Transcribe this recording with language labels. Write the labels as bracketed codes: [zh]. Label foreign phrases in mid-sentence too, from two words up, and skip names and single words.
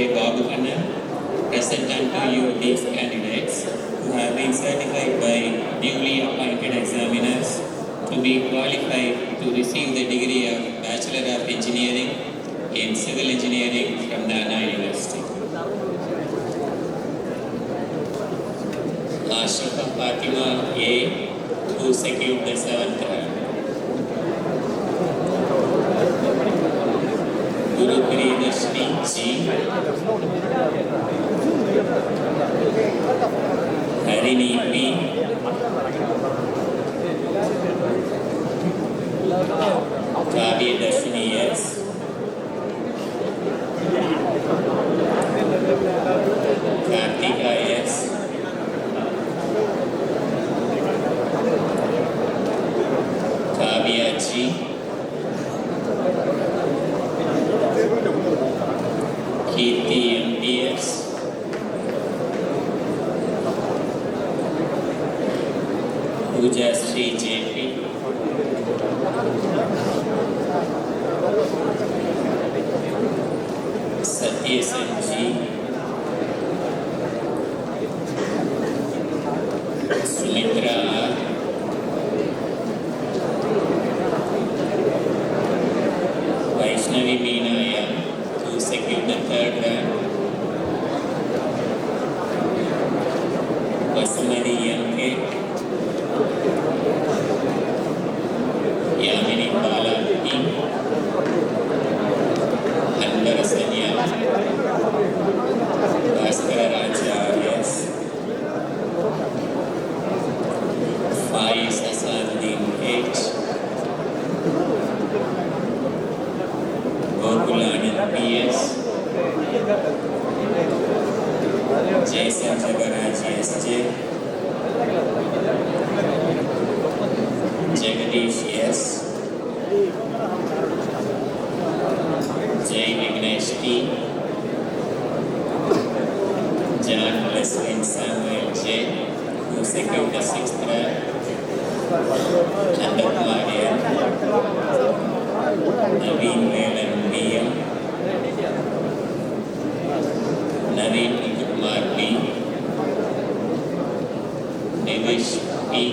[en] Babu Kannan, present unto you these candidates who have been certified by duly appointed examiners to be qualified to receive the degree of Bachelor of Engineering in Civil Engineering from the Anna University. Ashifa Fatima A, who secured the 7th rank. Guru Priyadarshini G, Harini P, Kavya Darshini S, Kartika S, Kavya G, Kirti MTS, Pooja Sri JP, Satya Sanji, Sumitra R, Vaishnavi Meenaya, who secured the 3rd rank, Vasumari MK, Yamini Bala P, Anvara Sanya, Bhaskara Raja S, Faiz Hasanuddin H, Gokulanand PS, Jason Jagaraj SJ, Jagadish S, Jai Vignesh T, John Leslin Samuel J, who secured the 6th rank, Chandrakumar N, Naveen Velan BM, Naveen Kumar B, Devish P,